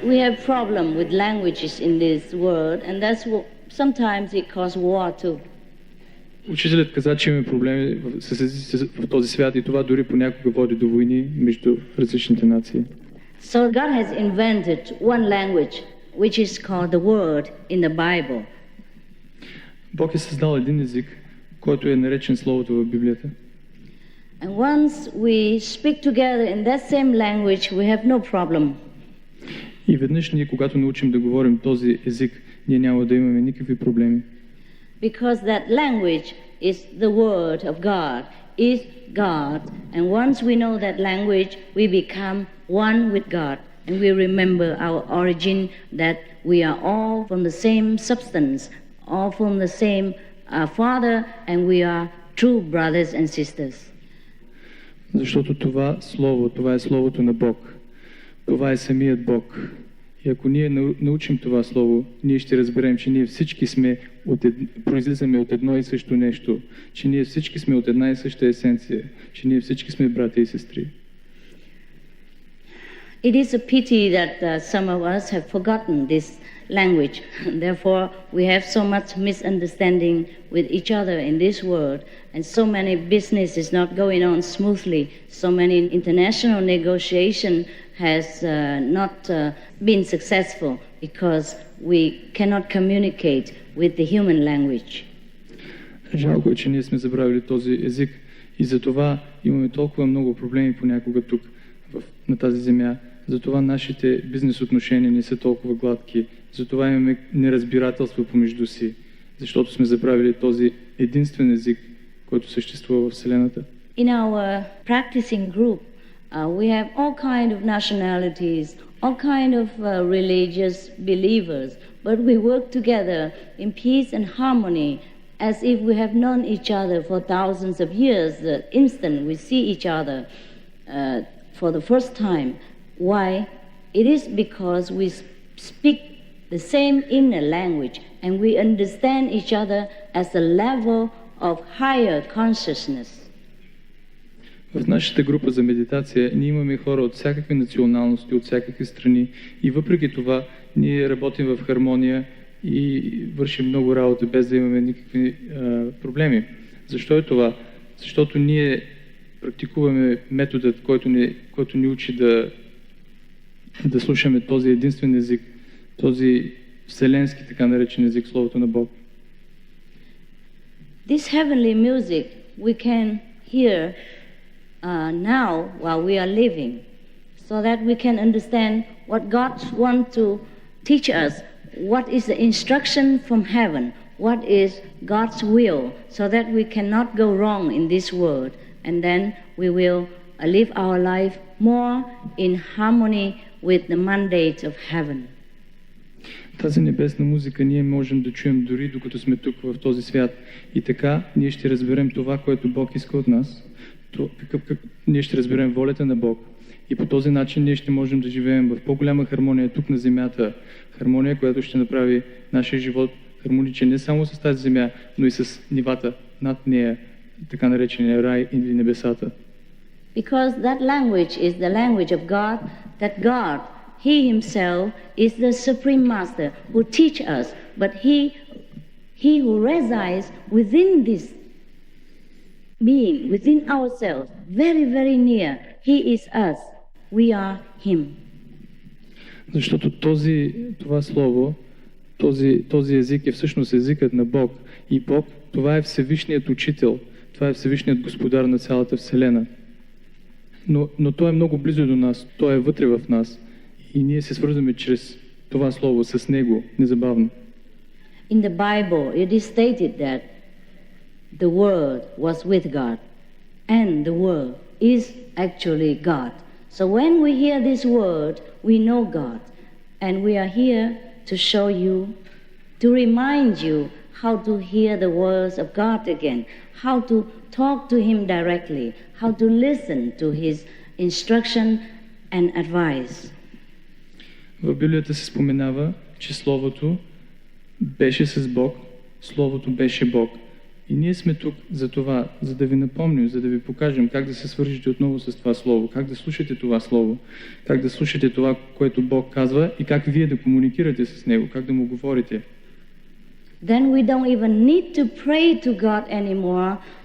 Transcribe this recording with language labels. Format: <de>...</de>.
<en>have problem with languages in this world, and that's what sometimes it causes war too.</en> <bg>Учителят каза, че имаме проблеми с езици в този свят и това дори понякога води до войни между различните нации.</bg> <en>So God has invented one language, which is called the Word in the Bible.</en> <bg>Бог е създал един език, който е наречен Словото в Библията.</bg> <en>And once we speak together in that same language, we have no problem.</en> <bg>И веднъж ние, когато научим да говорим този език, ние няма да имаме никакви проблеми.</bg> <en>Because that language is the Word of God, is God. And once we know that language, we become one with God. And we remember our origin, that we are all from the same substance, all from the same Father, and we are true brothers and sisters.</en> <bg>Защото това Слово, това е Словото на Бог. Това е самият Бог. И ако ние научим това Слово, ние ще разберем, че ние всички сме произлизаме от едно и също нещо, че ние всички сме от една и съща есенция, че ние всички сме братя и сестри.</bg> <en>It is a pity that some of us have forgotten this language. Therefore, we have so much misunderstanding with each other in this world, and so many business is not going on smoothly. So many international negotiation has not been successful because we cannot communicate with the human language.</en> <bg>Жалко е, че ние сме забравили този език и затова имаме толкова много проблеми понякога тук на тази земя. Затова нашите бизнес отношения не са толкова гладки. Затова имаме неразбирателство помежду си, защото сме забравили този единствен език, който съществува в Вселената.</bg> <en>In our practicing group, we have all kind of nationalities, all kind of religious believers, but we work together in peace and harmony as if we have known each other for thousands of years. The instant we see each other for the first time. Why? It is because we speak the same inner language and we understand each other as a level of higher consciousness.</en> <bg>В нашата група за медитация ние имаме хора от всякакви националности, от всякакви страни и въпреки това ние работим в хармония и вършим много работа без да имаме никакви проблеми. Защо е това? Защото ние практикуваме методът, който ни учи да слушаме този единствен език, този вселенски така наречен език, Словото на Бог.</bg> <en>This heavenly music we can hear now while we are living, so that we can understand what God wants to teach us, what is the instruction from heaven, what is God's will, so that we cannot go wrong in this world, and then we will live our life more in harmony with the mandate of heaven.</en> <bg>Тази небесна музика ние можем да чуем дори докато сме тук в този свят. И така ние ще разберем това, което Бог иска от нас. Ние ще разберем волята на Бог. И по този начин ние ще можем да живеем в по-голяма хармония тук на земята. Хармония, която ще направи нашия живот хармоничен не само с тази земя, но и с нивата над нея, така наречения рай или небесата.</bg> <en>Because that language is the language of God, that God, He Himself is the Supreme Master who teach us, but He who resides within this being, within ourselves, very, very near, He is us, we are Him.</en> <bg>Защото това слово, този език е всъщност езикът на Бог. И Бог, това е Всевишният Учител, това е Всевишният Господар на цялата Вселена. Но Той е много близо до нас, Той е вътре в нас. И ние се свързваме чрез това слово с Него незабавно.</bg> <en>In the Bible, it is stated that the Word was with God, and the Word is actually God. So when we hear this word, we know God, and we are here to show you, to remind you how to hear the words of God again, how to talk to Him directly, how to listen to His instruction and advice.</en> <bg>В Библията се споменава, че Словото беше с Бог, Словото беше Бог И ние сме тук за това, за да ви напомним, за да ви покажем как да се свържете отново с това Слово, как да слушате това Слово, как да слушате това, което Бог казва и как вие да комуникирате с Него, как да му говорите.</bg> <en>Then we don't even need to pray to God anymore.</en>